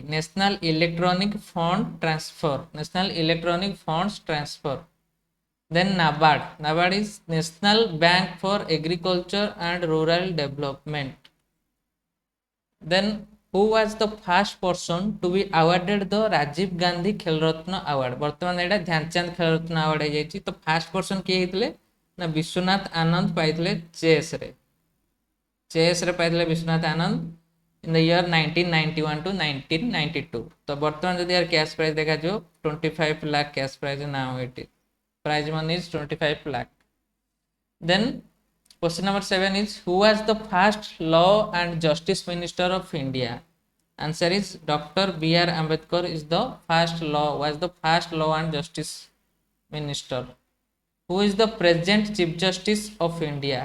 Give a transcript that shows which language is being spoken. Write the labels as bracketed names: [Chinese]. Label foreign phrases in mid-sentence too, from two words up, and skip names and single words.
[English] National Electronic Fund Transfer. National Electronic Funds Transfer. Then NABARD. NABARD is National Bank for Agriculture and Rural Development. Then who was the first person to be awarded the Rajiv Gandhi Khel Ratna Award? [Odia] ବର୍ତ୍ତମାନ ଏଇଟା ଧ୍ୟାନଚାନ୍ଦ ଖେଳ ରତ୍ନ ଆୱାର୍ଡ ହେଇଯାଇଛି। ତ [English] first person [Odia] କିଏ ହେଇଥିଲେ ନା ବିଶ୍ୱନାଥ ଆନନ୍ଦ ପାଇଥିଲେ ଚେସ୍ ରେ ପାଇଥିଲେ ବିଶ୍ୱନାଥ ଆନନ୍ଦ [English] in the year 1991 to 1992। [Odia] ତ ବର୍ତ୍ତମାନ ଯଦି यार [English] cash prize ଦେଖାଯିବ 25 lakh cash prize now ଏଠି prize money is 25 lakh। then question number 7 is who was the first law and justice minister of India? Answer is Dr. B.R. Ambedkar is the first law and justice minister. Who is the present chief justice of India?